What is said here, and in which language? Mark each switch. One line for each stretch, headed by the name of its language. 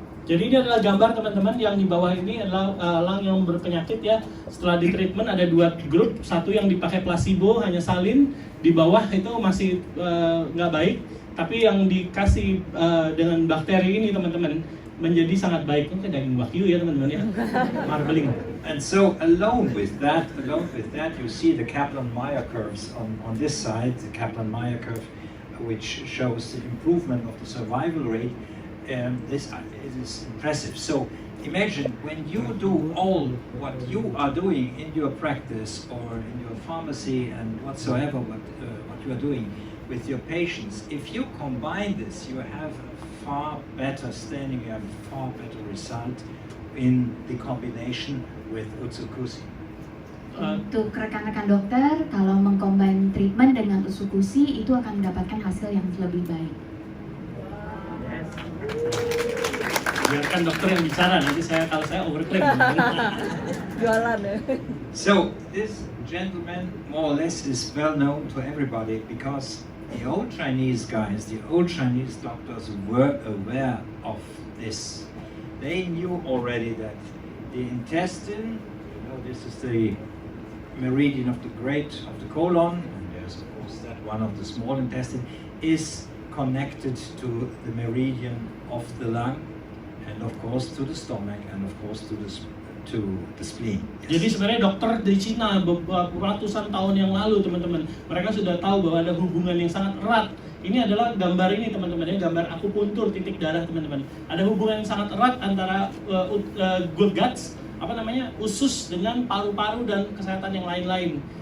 Indonesian: Jadi ini adalah gambar teman-teman yang di bawah ini adalah elang yang berpenyakit ya. Setelah di treatment ada dua grup, satu yang dipakai placebo hanya salin, di bawah itu masih nggak baik, tapi yang dikasih dengan bakteri ini teman-teman menjadi sangat baik. Ini daging wagyu ya teman-teman ya, marbling.
English: And so alone with that, you see the Kaplan-Meier curves on this side, the Kaplan-Meier curve, which shows the improvement of the survival rate. This is impressive. So imagine when you do all what you are doing in your practice or in your pharmacy and whatsoever what you are doing with your patients, if you combine this, you have a far better standing, you have a far better result in the combination with Utsukushii.
Indonesian: Untuk rekan-rekan dokter, kalau mengcombine treatment dengan Utsukushii itu akan mendapatkan hasil yang lebih baik. Biarkan dokter yang bicara, nanti kalau saya overclaim. Jualan ya.
English: So this gentleman more or less is well known to everybody because the old Chinese guys, the old Chinese doctors were aware of this. They knew already that the intestine, this is the meridian of the colon, and there's of course that one of the small intestine, is connected to the meridian of the lung, and of course to the stomach, and of course to the spleen. Yes.
Indonesian: Jadi sebenarnya dokter di Cina ratusan tahun yang lalu teman-teman, mereka sudah tahu bahwa ada hubungan yang sangat erat. Ini adalah gambar ini teman-teman, ini gambar akupuntur titik darah teman-teman. Ada hubungan yang sangat erat antara guts, usus dengan paru-paru dan kesehatan yang lain-lain.